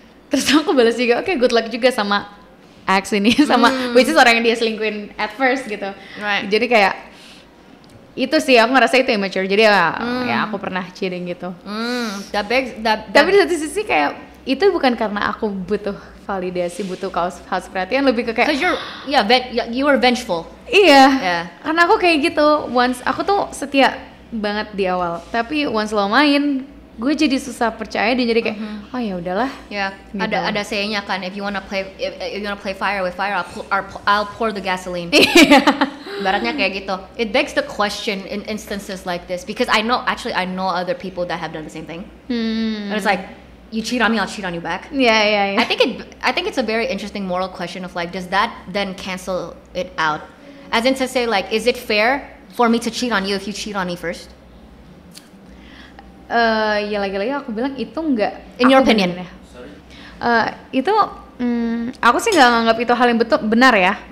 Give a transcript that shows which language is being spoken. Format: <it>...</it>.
<id>Terus aku balas juga, oke,</id> <en>good luck</en> <id>juga sama ex ini sama</id> <en>which is</en> <id>orang yang dia selingkuhin</id> <en>at first</en> <id>gitu.</id> <en>Right.</en> <id>Jadi kayak itu sih aku ngerasa itu immature. Jadi ya aku pernah cheating gitu. Tapi di satu sisi kayak itu bukan karena aku butuh validasi, butuh kaos perhatian, lebih ke kayak</id> <en>Cause you were vengeful.</en> <id>iya.</id> <en>Yeah.</en> <id>Karena aku kayak gitu. Once aku tuh setia banget di awal. Tapi once lo main, gue jadi susah percaya dan jadi kayak oh ya udahlah. Ya, Gitu. ada sayangnya kan,</id> <en>if you wanna play fire with fire, I'll pour the gasoline.</en> <id>Baratnya kayak gitu.</id> <en>It begs the question in instances like this because I know other people that have done the same thing. And it's like, you cheat on me, I'll cheat on you back. Yeah. I think it's a very interesting moral question of like, does that then cancel it out? As in to say like, is it fair for me to cheat on you if you cheat on me first?</en> <id>Ya lagi-lagi aku bilang itu enggak.</id> <en>In your opinion?</en> <id>Itu aku sih nggak nganggap itu hal yang benar ya.</id>